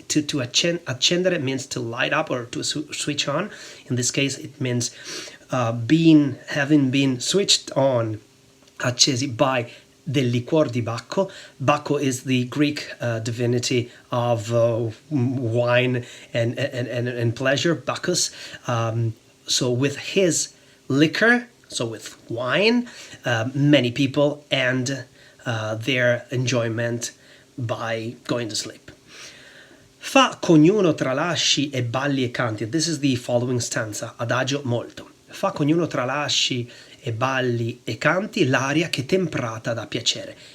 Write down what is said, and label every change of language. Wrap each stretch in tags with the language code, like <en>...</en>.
<en>To accendere means to light up or to switch on. In this case, it means having been switched on.</en> <it>Accesi by del liquor di Bacco.</it> <en>Bacco is the Greek divinity of wine and pleasure, Bacchus. So with his liquor, so with wine, many people end their enjoyment by going to sleep.</en> <it>Fa cognuno tralasci e balli e canti.</it> <en>This is the following stanza,</en> <it>adagio molto. Fa cognuno tralasci e balli e canti l'aria che temprata da piacere.</it>